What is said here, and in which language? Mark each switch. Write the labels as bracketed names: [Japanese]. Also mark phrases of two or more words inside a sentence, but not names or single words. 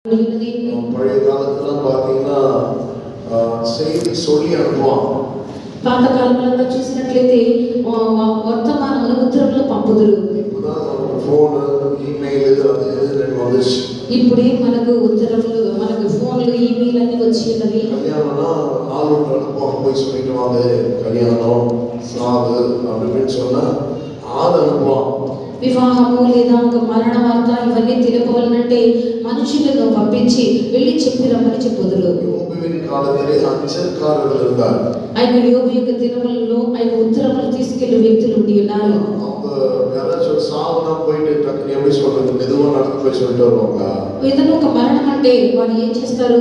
[Tamil] பழைய காலத்துல பாத்தீங்கன்னா செய்தி சொல்லி அனுப்புவாங்க. [Telugu] పాత కాలంలో చూసినట్లయితే వర్తమానములు ఉత్తరములు పంపుదురు. [English] phone email [Tamil] అది வந்துச்சு. [Telugu] ఇప్పుడే మనకు ఉత్తరములు మనకు ఫోన్లు ఈమెయిల్ అన్ని వచ్చి ఉన్నవి. [Tamil] கல்யாணம்னா ஆள் அனுப்புவாங்க, போய் சொல்லிட்டு வாங்க கல்யாணம் சாவு அப்படின்னு சொன்னா ஆள் அனுப்புவாங்க. [Telugu] వివాహము లేదా ఒక మరణ వార్త ఇవన్నీ తెలుపవలనంటే మనుషులను పంపించి వెళ్ళి చెప్పి రమ్మని చెప్పుదురు. ఆయన యోబు యొక్క దినములలో ఆయన ఉత్తరములు తీసుకెళ్లి వ్యక్తులు ఉండి ఉన్నారు. ఏదైనా ఒక మరణం అంటే వారు ఏం చేస్తారు?